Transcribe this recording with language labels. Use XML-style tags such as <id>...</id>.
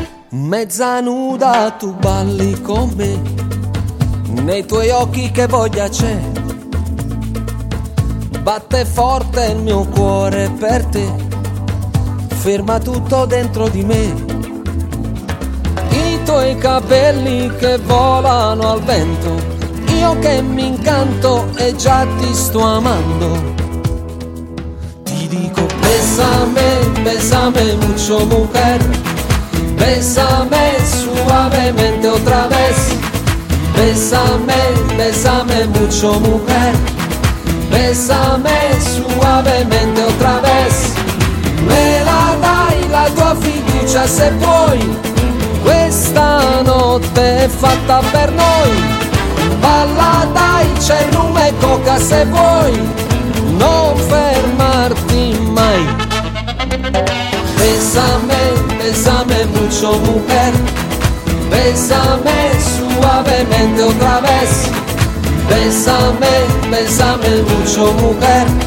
<it>Mezza nuda tu balli con me, nei tuoi occhi che voglia c'è, batte forte il mio cuore per te, ferma tutto dentro di me, i tuoi capelli che volano al vento, io che mi incanto e già ti sto amando, ti dico</it> <es>bésame, bésame mucho mujer. Bésame suavemente otra vez. Bésame, bésame mucho mujer. Bésame suavemente otra vez.</es> <it>Me la dai la tua fiducia se puoi. Questa notte è fatta per noi. Balla dai c'è rume e coca se vuoi. Non fermarti mai.</it> <es>Bésame, bésame mucho mujer. Bésame suavemente otra vez. Bésame, bésame mucho mujer.</es>